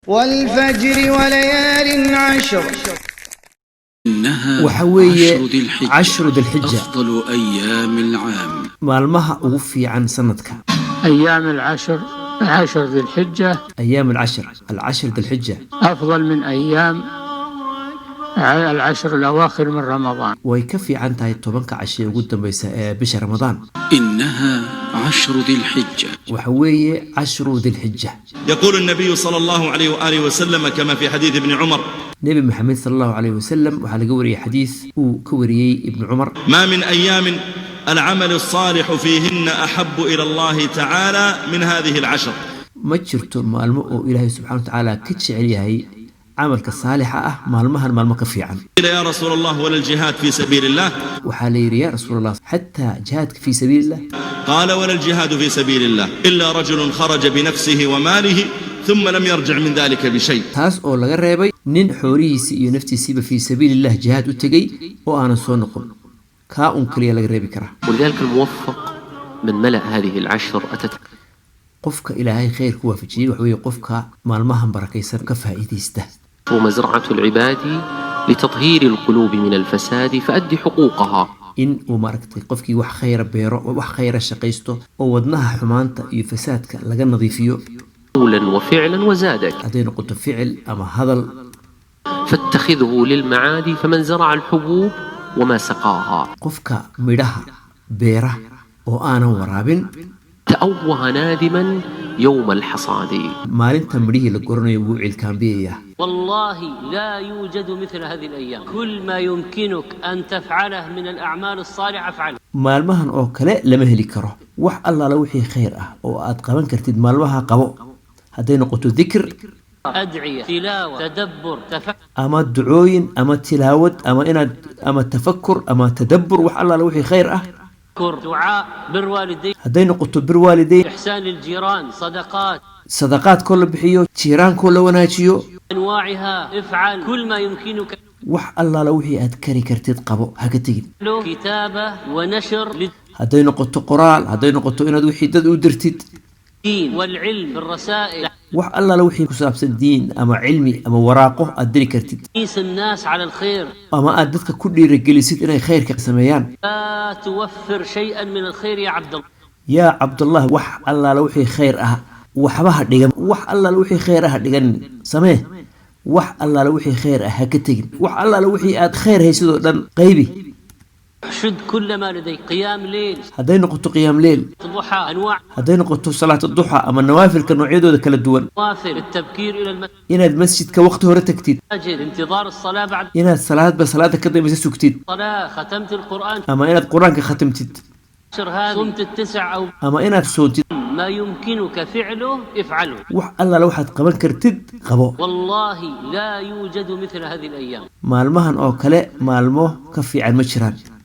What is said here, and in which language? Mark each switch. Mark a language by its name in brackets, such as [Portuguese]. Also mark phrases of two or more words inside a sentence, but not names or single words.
[Arabic] والفجر وليال عشر إنها عشر ذي الحجة أفضل أيام العام [Somali] maalmaha ugu fiican sanadka. [Arabic] أيام عشر ذي الحجة أيام العشر ذي الحجة أفضل من أيام العشر الأواخر من رمضان. [Somali] way ka fiican tahay 10 cashe ugu dambaysa ee bisha Ramadaan. [Arabic] إنها عشر ذي الحجة [Somali] waxa weeye 10 ذي الحجة. [Arabic] يقول النبي صلى الله عليه وآله وسلم كما في حديث ابن عمر نبي محمد صلى الله عليه وسلم [Somali] waxa laga wariyay xadiis uu ka wariyay ibn Umar [Arabic] ما من أيام العمل الصالح فيهن أحب إلى الله تعالى من هذه العشر. [Somali] ma jirto maalmo oo Ilaahay [Arabic] سبحانه وتعالى [Somali] ka jecel yahay amalka saalixa ah maalmahan maalmo ka fiican. [Arabic] يا رسول الله ولا الجهاد في سبيل الله؟ [Somali] waxa la yiri [Arabic] يا رسول حتى جهاد في سبيل الله. قال ولا الجهاد في سبيل الله إلا رجل خرج بنفسه وماله ثم لم يرجع من ذلك بشيء. [Somali] taas oo laga reebay nin xoorihiisa iyo naftiisiiba [Arabic] في سبيل الله جهاد [Somali] u tagay oo aan soo noqon ka kaliya laga reebi karaa. [Arabic] ولذلك الموفق من ملأ هذه العشر أتت [Somali] qofka ilaahay khayr ku waafajiyay wax weeye qofka maalmahan barakaysan ka faa'iideysta. [Arabic] ومزرعة العباد لتطهير القلوب من الفساد فأدي حقوقها. [Somali] in uu maaragtay qofkii wax khayr beero oo wax khayr shaqaysto oo wadnaha xumaanta iyo fasaadka laga nadiifiyo [Arabic] قولا وفعلا وزادك. [Somali] haday noqoto ficil ama hadal. [Arabic] فاتخذه للمعاد فمن زرع الحبوب وما سقاها. [Somali] qofka midhaha beera oo aanan waraabin [Arabic] تأوه نادما يوم الحصاد. [Somali] maalinta midhihii la goranayo wuu cilkaanbiyaya. [Arabic] والله لا يوجد مثل هذه الأيام. كل ما يمكنك أن تفعله من الأعمال الصالحة افعله. [Somali] maalmahan oo kale lama heli karo wax allaala wixii khayr ah oo aad qaban kartid maalmaha qabo haday noqoto dhikr [Arabic] أدعية تلاوة تدبر تفكر [Somali] ama ducooyin ama tilaawad ama inaad ama tafakkur ama tadabbur wax allaala wixii khayr ah [Arabic] دعاء بر والديك [Somali] haday noqoto bir waalideyn [Arabic] إحسان الجيران صدقات [Somali] sadaqaad koo la bixiyo jiiraankoo la wanaajiyo [Arabic] أنواعها افعل كل ما يمكنك. [Somali] wax allaala wixii aad kari kartid qabo ha ka tagin. [Arabic] كتابة ونشر [Somali] haday noqoto qoraal haday noqoto inaad wixii dad u dirtid [Arabic] للدين والعلم بالرسائل. [Somali] wax allaala wixii ku saabsan diin ama cilmi ama waraaqo aad diri kartid [Arabic] تقيس الناس على الخير. [Somali] ama aad dadka ku dhiirigelisid inay khayrka sameeyaan. [Arabic] لا توفر شيئا من الخير يا عبد الله. [Somali] yaa cabdullah wax allaala wixii khayr ah waxba ha dhigan wax allaala wixii khayr ah dhigan samee wax allaala wixii khayr ah ha ka tagin wax allaala wixii aad khayr haysidoo dhan qaybi. [Arabic] شد كل ما لديك. قيام ليل [Somali] haday noqoto [Arabic] قيام ليل ضحى أنواع [Somali] haday noqoto [Arabic] صلاة الضحى [Somali] ama nawaafilka noocyadooda kala duwan [Arabic] نوافل التبكير إلى المسجد [Somali] inaad masjidka waqti hore tagtid [Arabic] انتظار الصلاة بعد [Somali] inaad salaadba salaada ka dambaysa sugtid [Arabic] الصلاة ختمت القرآن [Somali] ama inaad quraanka khatimtid [Arabic] هذه صمت التسع أو [Somali] ama inaad soontid [Arabic] ما يمكنك فعله افعله. [Somali] wax allaala waxaad qaban kartid qabo. [Arabic] والله لا يوجد مثل هذه الأيام. [Somali] maalmahan oo kale maalmo ka fiican ma jiraan.